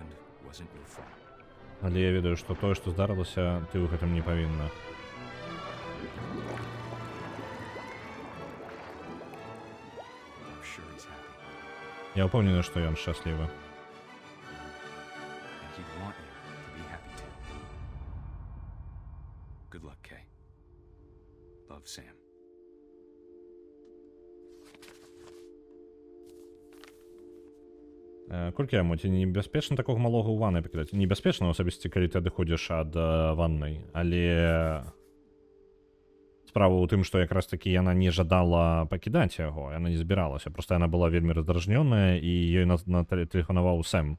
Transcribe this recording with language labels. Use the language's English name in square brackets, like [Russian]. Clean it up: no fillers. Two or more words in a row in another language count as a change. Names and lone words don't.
[Belarusian] Але я ведаю, што тое, што здарылася, ты ў гэтым не павінна. [English] I'm sure he's happy. [Ukrainian] Я упевнений, що він щасливий. [English] And he'd want you to be happy too. Good luck, Kay. Love, Sam. [Belarusian] Колькі яму, ці небяспечна такога малога ў ваннай пакідаць? Небяспечна, асабісці, калі ты адыходзіш ад ваннай, але справа ў тым, што якраз такі яна не жадала пакідаць яго, яна не збіралася, проста яна была вельмі раздражнёная, і ёй тэлефанаваў Сэм.